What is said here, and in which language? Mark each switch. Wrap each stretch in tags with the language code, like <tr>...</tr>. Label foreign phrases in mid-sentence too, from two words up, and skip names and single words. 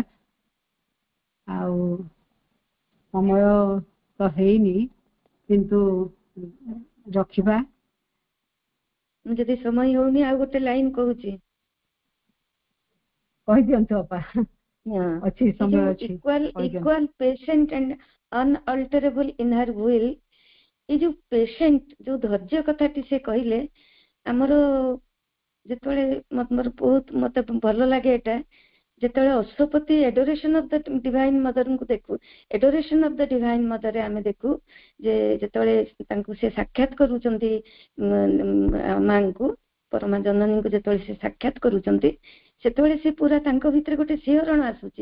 <or>ଆଉ ସମୟ ତ ହେଇନି, କିନ୍ତୁ ରଖିବା। ଯଦି ସମୟ ହଉନି ଆଉ ଗୋଟେ ଲାଇନ କହୁଛି, କହିଦିଅନ୍ତୁ ଅପା। ଅଛି, ସମୟ ଅଛି।</or> <en>equal patient and unalterable in her will।</en> <or>ଏ ଯୋଉ ପେସେଣ୍ଟ, ଯୋଉ ଧୈର୍ଯ୍ୟ କଥାଟି ସେ କହିଲେ, ଆମର ଯେତେବେଳେ ମୋର ବହୁତ ମତେ ଭଲ ଲାଗେ ଏଟା, ଯେତେବେଳେ ଅଶ୍ୱପତି ଏଡୋରେସନ ଅଫ ଦ ଡିଭାଇନ ମଦରଙ୍କୁ ଦେଖୁ, ଏଡୋରେସନ ଅଫ ଦ ଡିଭାଇନ ମଦରରେ ଆମେ ଦେଖୁ ଯେ ଯେତେବେଳେ ତାଙ୍କୁ ସେ ସାକ୍ଷାତ କରୁଛନ୍ତି, ମାଙ୍କୁ, ପରମା ଜନନୀଙ୍କୁ ଯେତେବେଳେ ସେ ସାକ୍ଷାତ କରୁଛନ୍ତି, ସେତେବେଳେ ସେ ପୁରା ତାଙ୍କ ଭିତରେ ଗୋଟେ ଶିହରଣ ଆସୁଛି।</or>